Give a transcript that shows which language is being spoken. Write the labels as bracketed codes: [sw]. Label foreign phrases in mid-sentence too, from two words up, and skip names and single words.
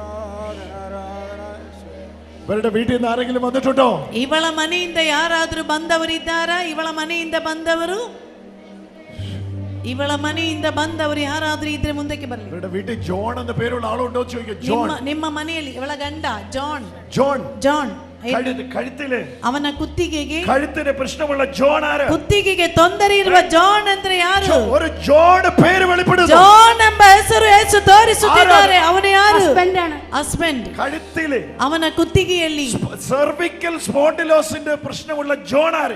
[ml] ഇവരുടെ വീട്ടിൽ നിന്ന് ആരെങ്കിലും വന്നിട്ടുണ്ടോ? [kn] ಇವಳ ಮನೆಯಿಂದ ಯಾರಾದರೂ ಬಂದವರಿದ್ದಾರಾ? ಇವಳ ಮನೆಯಿಂದ ಬಂದವರು, ಇವಳ ಮನೆಯಿಂದ ಬಂದವರು ಯಾರಾದರೂ ಇದ್ರೆ ಮುಂದಕ್ಕೆ ಬರಲಿ. [ml] ഇവരുടെ വീട്ടിൽ ജോൺ എന്ന പേരുള്ള ആളുണ്ടോ ചോദിക്കുക. ജോൺ. [kn] ನಿಮ್ಮ ಮನೆಯಲ್ಲಿ ಇವಳ ಗಂಡ ಜಾನ್. [ml] ജോൺ. [kn] ಜಾನ್. [ml] കഴുത്തില്, [kn] ಅವನ ಕುತ್ತಿಗೆಗೆ, [ml] കഴുത്തിന് പ്രശ്നമുള്ള ജോൺ ആര്? [kn] ಕುತ್ತಿಗೆಗೆ ತೊಂದರೆ ಇರುವ ಜಾನ್ ಅಂದ್ರೆ ಯಾರು? [ml] ഒരു ജോൺ പേര് വെളിപ്പെടുന്നു. [kn] ಜಾನ್ ಎಂಬ ಹೆಸರು ಯೇಸು ತೋರಿಸುತ್ತಿದ್ದಾರೆ. ಅವನು ಯಾರು? ಹಸ್ಬೆಂಡ್. [ml] കഴുത്തില്, [kn] ಅವನ ಕುತ್ತಿಗೆಯಲ್ಲಿ [en] cervical spondylosis [ml] പ്രശ്നമുള്ള ജോൺ ആര്?